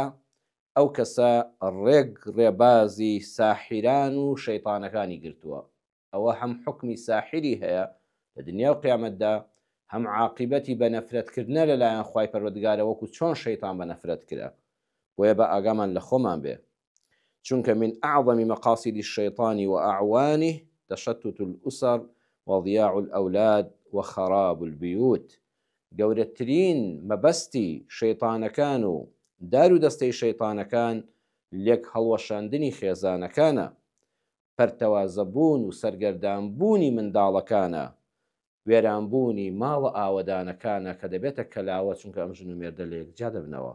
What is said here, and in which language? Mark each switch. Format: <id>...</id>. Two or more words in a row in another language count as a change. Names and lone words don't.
<ckb>ئەو کەسە ڕێبازی ساحیران و شەیتانەکانی گرتووە. ئەوە هەم حکمی ساحیری هەیە لە دنیا و قیامەتدا، هەم عاقبەتی بە نەفرەتکردنە لەلایەن خوای پەروەردگارە وەکو چۆن شەیتان بە نەفرەت کرا. بۆیە بە ئاگامان لە خۆمان بێ، چونکە</ckb> <ar>من أعظم مقاصد الشيطان وأعوانه تشتت الأسر وضياع الأولاد وخراب البيوت.</ar> <ckb>گەورەترین مەبەستی شەیتانەکان و دار و دەستەی شەیتانەکان لێک هەڵوەشاندنی خێزانەکانە، پەرتەوازەبوون و سەرگەردانبوونی منداڵەکانە، وێرانبوونی ماڵە ئاوەدانەکانە کە دەبێتە کەلاوە، چونکە ئەم ژن و مێردە لە یەکجا دەبنەوە.</ckb>